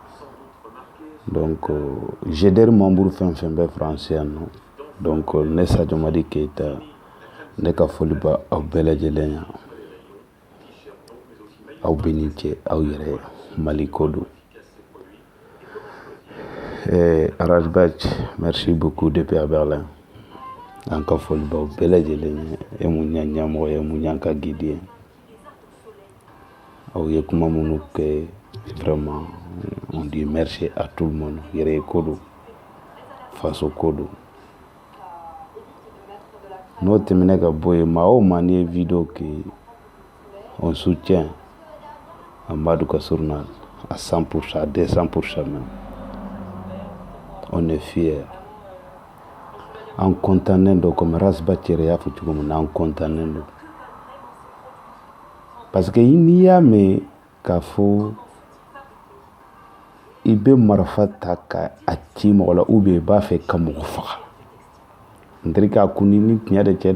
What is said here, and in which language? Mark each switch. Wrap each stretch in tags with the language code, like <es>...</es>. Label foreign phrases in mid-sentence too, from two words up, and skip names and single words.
<bm>Donc GDR membre fɛn fɛn bɛ France yan nɔ, donc ne Sadio Madi Keita ne ka foli bɛ aw bɛɛ lajɛlen yan. Aw bɛ ni cɛ aw yɛrɛ ye, Mali ko don.</bm> <fr>Rasbach, merci beaucoup depuis à Berlin.</fr> <bm>An ka foli bɛ aw bɛɛ lajɛlen ye, e mun ɲa ɲɛmɔgɔ ye, mun ɲa ka gidi ye. Aw ye kuma minnu kɛ</bm> <fr>vraiment on dit merci à tout le monde.</fr> <bm>Yɛrɛ ko don, faso ko don. N'o tɛmɛnen ka bɔ yen, maa o maa n'i ye vidéo kɛ</bm> <fr>on soutient</fr> <bm>Amadou ka journal</bm> <fr>à 100%, à 200% même. On est fiers.</fr> <bm>An kontannen don comme Rasbach yɛrɛ y'a fɔ cogo min na, an kontannen don.</bm> <fr>Parce que</fr> <bm>n'i y'a mɛn k'a fɔ i bɛ marifa ta ka a ci mɔgɔ la</bm> <fr>ou bien</fr> <bm>i b'a fɛ ka mɔgɔ faga, n teri k'a kun ni tiɲɛ de cɛ dɛ.</bm>